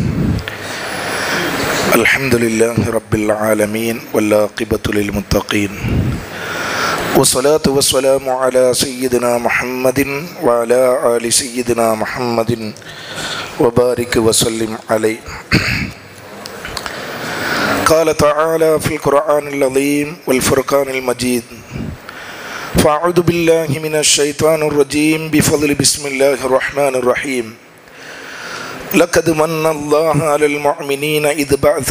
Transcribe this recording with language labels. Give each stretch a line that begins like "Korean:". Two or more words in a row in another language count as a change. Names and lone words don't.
Arabic: الحمد لله رب العالمين والعاقبة للمتقين والصلاة والسلام على سيدنا محمد وعلى آل سيدنا محمد وبارك وسلم عليه. قال تعالى في القرآن العظيم والفرقان المجيد فأعوذ بالله من الشيطان الرجيم بفضل بسم الله الرحمن الرحيم لقد من الله على المؤمنين إذ بعث